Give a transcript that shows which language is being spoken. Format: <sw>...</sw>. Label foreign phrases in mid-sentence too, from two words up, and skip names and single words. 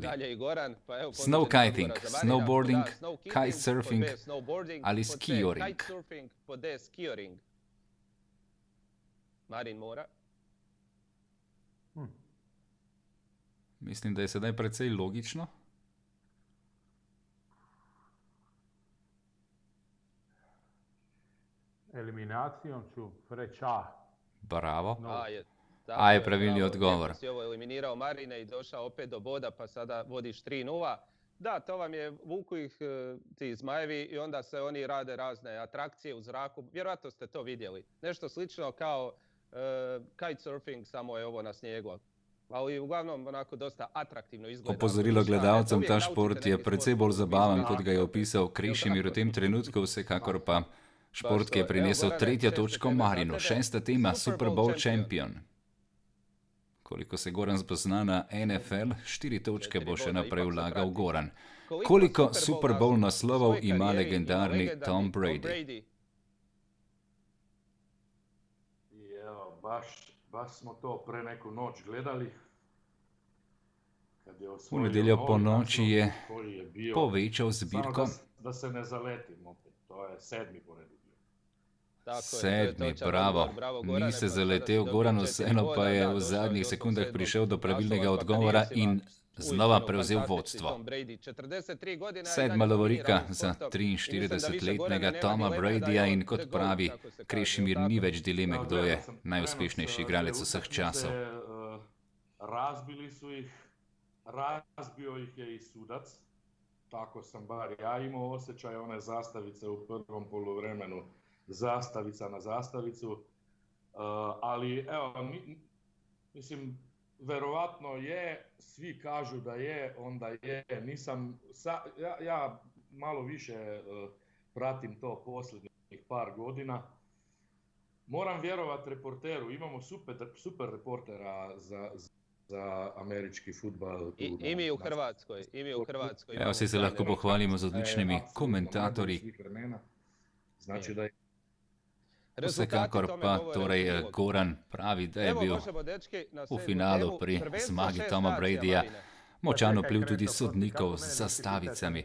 <sl>Snowkiting, snowboarding, kitesurfing ali skioring. Marin mora. Mislim, da je sedaj precej logično.</sl> <hr>Eliminacijom ću reći A. Bravo.</hr> <sl>No. A je pravilni odgovor.</sl> <hr>Si ovo eliminirao Marine i došao opet do boda, pa sada vodiš 3-0. Da, to vam je, vuku ih ti zmajevi i onda se oni rade razne atrakcije u zraku. Vjerojatno ste to vidjeli. Nešto slično kao kitesurfing, samo je ovo na snijegu. Ali uglavnom onako dosta atraktivno izgleda.</hr> <sl>Opozorilo gledalcem, ta šport je precej bolj zabaven, kot ga je opisal Krešimir v tem trenutku, vsekakor pa šport, ki je prinesel 3. točko Marinu, 6. tema</sl> <en>Super Bowl Champion.</en> <sl>Koliko se Goran spozna na NFL, 4 točke bo še naprej vlagal Goran. Koliko Super Bowl naslovov ima legendarni Tom Brady?</sl> <hr>Evo, baš smo to pre neku noć gledali.</hr> <sl>V nedeljo po noči je povečal zbirko.</sl> <hr>Da se ne zaletim opet, to je 7. po redu. 7, bravo.</hr> <sl>Ni se zaletel, Goran vseeno pa je v zadnjih sekundah prišel do pravilnega odgovora in znova prevzel vodstvo. 7. lovorika za 43-letnega Toma Bradyja in kot pravi Krešimir, ni več dileme, kdo je najuspešnejši igralec vseh časov.</sl> <hr>Razbili su ih, razbio ih je i sudac, tako sam bar ja imao osjećaj, one zastavice u prvom poluvremenu, zastavica na zastavicu, ali evo, mislim, verovatno je, svi kažu da je, onda je, nisam, ja malo više pratim to posljednjih par godina, moram vjerovati reporteru, imamo super reportera za američki fudbal. I mi u Hrvatskoj,</hr> <sl>Evo si se lahko pohvalimo z odličnimi komentatorji.</sl> <hr>Znači da je</hr> <sl>Vsekakor pa torej Goran pravi, da je bil v finalu pri zmagi Toma Bradyja močan vpliv tudi sodnikov z zastavicami.</sl>